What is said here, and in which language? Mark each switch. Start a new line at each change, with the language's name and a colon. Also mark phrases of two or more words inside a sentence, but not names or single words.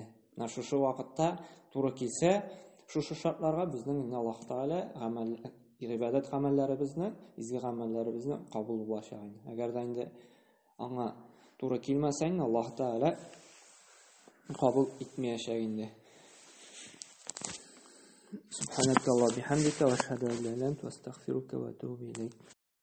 Tatar: Шушы вакытта туры килсә, шушы шартларга безнең инде Аллаһ Тәала гамәл, ибадат гамәлләребезне, изге гамәлләребезне кабул булачак инде. Әгәр дә инде аңа туры килмәсә, Аллаһ Тәала кабул итмәячәк инде.
Arabic: سبحانك اللهم بحمدك وأشهد أن لا إله إلا أنت أستغفرك وأتوب إليك.